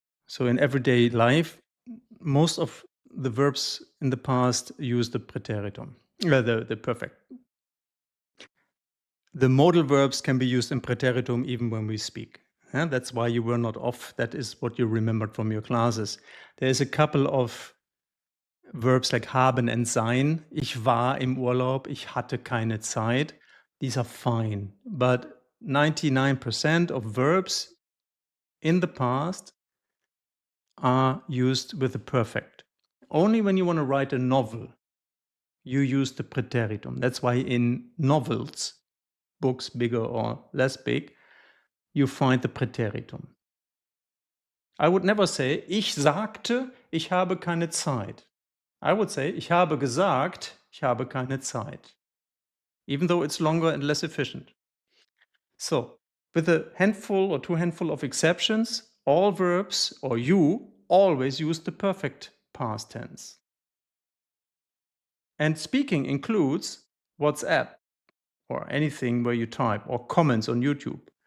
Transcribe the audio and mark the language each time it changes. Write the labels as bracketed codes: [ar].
[en] So in everyday life, most of the verbs in the past use the Präteritum, the perfect. The modal verbs can be used in Präteritum even when we speak. Yeah, that's why you were not off. That is what you remembered from your classes. There's a couple of verbs like haben and sein. [de] Ich war im Urlaub, ich hatte keine Zeit. [en] These are fine. But 99% of verbs in the past are used with the perfect. Only when you want to write a novel, you use the Präteritum. That's why in novels, books bigger or less big, you find the Präteritum. I would never say, [de] ich sagte, ich habe keine Zeit. [en] I would say, [de] ich habe gesagt, ich habe keine Zeit. [en] Even though it's longer and less efficient. So, with a handful or two handful of exceptions, all verbs, or you, always use the perfect past tense. And speaking includes WhatsApp, or anything where you type, or comments on YouTube.